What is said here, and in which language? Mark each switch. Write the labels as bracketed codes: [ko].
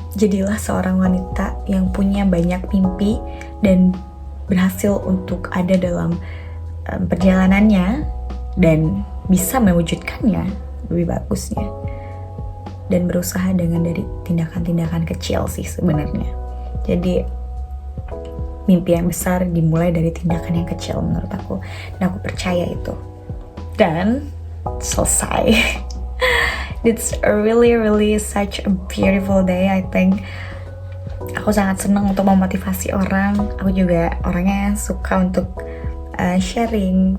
[id] jadilah seorang wanita yang punya banyak mimpi dan berhasil untuk ada dalam perjalanannya dan bisa mewujudkannya lebih bagusnya, dan berusaha dengan dari tindakan-tindakan kecil sih sebenarnya. Jadi mimpi yang besar dimulai dari tindakan yang kecil menurut aku, dan aku percaya itu. Dan selesai. [en] It's really such a beautiful day. I think [id] aku sangat senang untuk memotivasi orang. Aku juga orangnya suka untuk sharing.